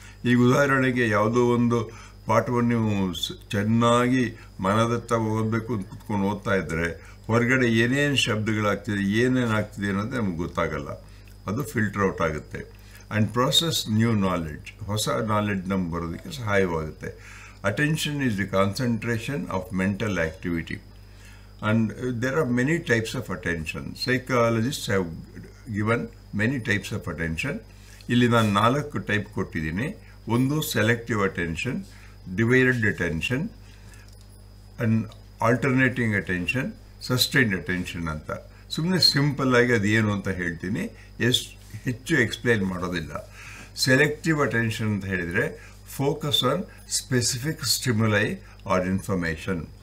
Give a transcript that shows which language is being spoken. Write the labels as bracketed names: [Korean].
[Kannada] ಈಗ ಉದಾಹರಣೆಗೆ ಯಾವುದೋ ಒಂದು ಪಾಠವನ್ನು ನೀವು ಚೆನ್ನಾಗಿ ಮನದತ್ತ ಓದಬೇಕು ಅಂತ ಕುತ್ಕೊಂಡು ಓದ್ತಾ ಇದ್ದರೆ ಹೊರಗಡೆ ಏನೇನು ಶಬ್ದಗಳಾಗ್ತಿದೆ, ಏನೇನಾಗ್ತಿದೆ ಅನ್ನೋದು ನಮ್ಗೆ ಗೊತ್ತಾಗಲ್ಲ. ಅದು ಫಿಲ್ಟರ್ ಔಟ್ ಆಗುತ್ತೆ. [English] and process new knowledge, [Kannada] ಹೊಸ ನಾಲೆಡ್ಜ್ ನಮ್ಗೆ ಬರೋದಕ್ಕೆ ಸಹಾಯವಾಗುತ್ತೆ. [English] Attention is the concentration of mental activity. And there are many types of attention. Psychologists have given many types of attention. [Kannada] ಇಲ್ಲಿ ನಾನು 4 ಟೈಪ್ ಕೊಟ್ಟಿದ್ದೀನಿ. ಒಂದು selective attention, divided attention, and alternating attention, sustained attention ಅಂತ. ಸುಮ್ಮನೆ simple ಆಗಿ ಅದೇನು ಅಂತ ಹೇಳ್ತೀನಿ, ಹೆಚ್ಚು ಎಕ್ಸ್ಪ್ಲೈನ್ ಮಾಡೋದಿಲ್ಲ. [English] selective attention [Kannada] ಅಂತ ಹೇಳಿದರೆ [English] Focus on specific stimuli or information.